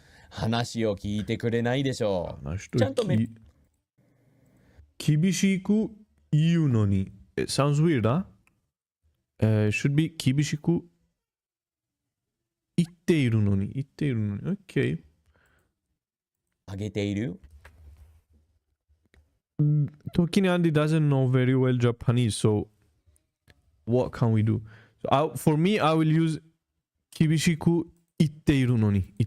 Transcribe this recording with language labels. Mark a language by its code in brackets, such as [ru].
[ja] 話を聞いてくれないでしょう。ちゃんと厳しく言うのに [en] It sounds weird, huh? Should be [ja] 厳しく言っているのに [en] Okay. [ja] あげている [en] Tokini Andy doesn't know very well Japanese, so what can we do? So for me, I will use [ja] 厳しく言っているのに